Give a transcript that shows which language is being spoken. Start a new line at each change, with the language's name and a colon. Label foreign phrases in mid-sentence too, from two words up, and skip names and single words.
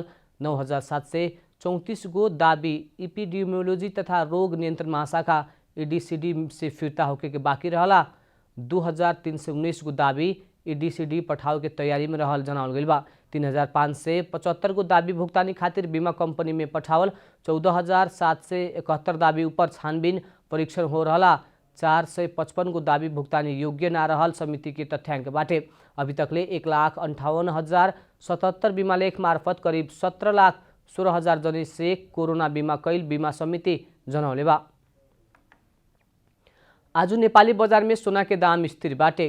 Bhojpuri: 9,734 गो दावी इपिडेमियोलॉजी तथा रोग नियंत्रण महाशाखा EDCD से फिर्ता होके के बाकी रहला। 2,319 गो दावी EDCD पठाव के तैयारी में रहल जनावल गइल बा। 3,575 गो दावी भुक्तानी खातिर बीमा कंपनी में पठावल। 14,771 दावी ऊपर छानबीन परीक्षण हो रहला। 455 गो दावी भुक्तानी योग्य ना रहल समिति के तथ्याङ्क बाटे। अभी तकले 1,58,077 बीमा लेख मार्फत करीब 17,16,000 जने से कोरोना बीमा कैल बीमा समिति जनौले बा। आज नेपाली बजार में सोना के दाम स्थिर बाटे।